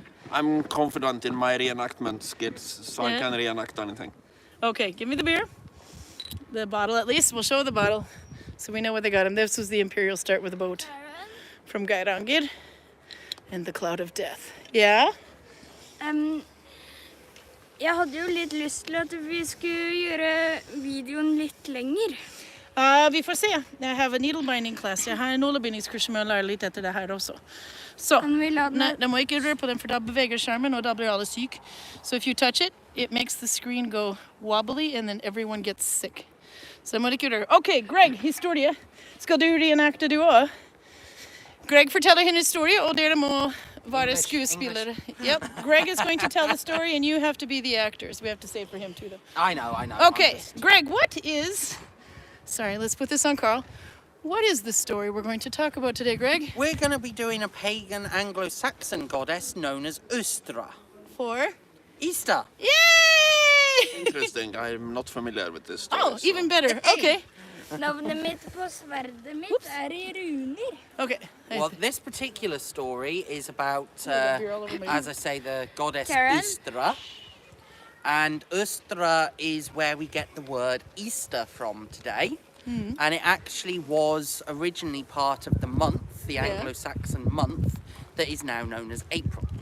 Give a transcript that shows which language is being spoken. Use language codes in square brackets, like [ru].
[en] I'm confident in my reenactment skills, so I Yeah. can reenact anything. Okay, give me the beer. The bottle at least. We'll show the bottle so we know what they got him. This was the Imperial Start with a Boat from Karin Andre and the Cloud of Death. Yeah? [no] Jeg hadde jo litt lyst til at vi skulle gjøre videoen litt lenger. Vi får se. Jeg har en [en] needle binding class. [no] Jeg har en nålebindingskurs som jeg lærer litt etter det her også. Så, Kan vi la den nei, da må ikke røre på den, for da beveger skjermen, og da blir alle syk. [en] So if you touch it, it makes the screen go wobbly, and then everyone gets sick. [no] Så da må du ikke røre. Ok, Greg, historie. Skal du reenacte du også? Greg forteller en historie, og dere må være skuespillere. [en] Yep, Greg is going to tell the story, and you have to be the actors. We have to say for him too, though. I know. Okay, Greg, what is... Sorry, let's put this on Karl. What is the story we're going to talk about today, Greg? We're going to be doing a pagan Anglo-Saxon goddess known as Ustra. For? Easter. Yay! Interesting. I'm not familiar with this story. Oh, so- even better. Okay. [no] Navnet mitt på sverdet mitt I runer. [en] Okay. Well, this particular story is about, beer all over my as I say, the goddess Karin? Ustra. And Ustra is where we get the word Easter from today. And it actually was originally part of the month, the Anglo-Saxon month, that is now known as April.